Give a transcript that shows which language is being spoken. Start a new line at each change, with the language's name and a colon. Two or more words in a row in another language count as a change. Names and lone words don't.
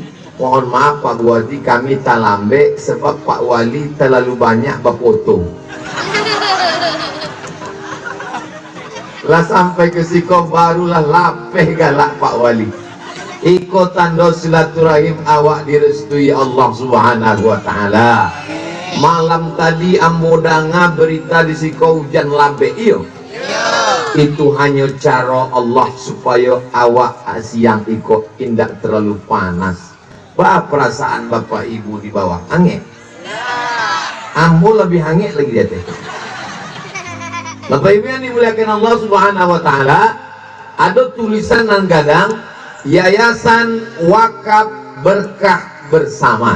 Indonesian: Mohon maaf Pak Bupati, kami talambe sebab Pak Wali terlalu banyak berfoto.
Minangkabau: Lah sampai ke siko barulah lapeh galak Pak Wali. iko tando silaturahim awak direstui Allah
Arabic: سبحانه وتعالى.
Minangkabau: Malam tadi ambo danga berita di siko hujan labe iyo. Itu hanya cara Allah supaya awak siang iko indak terlalu panas. Ba perasaan bapak ibu di bawah angin. Ambo lebih hangat lagi dia teh.
Indonesian: Bapak ibu yang dimuliakan Allah
Arabic: سبحانه وتعالى,
Indonesian: ada tulisan
Minangkabau: nang gadang
Indonesian: Yayasan Wakaf Berkah Bersama.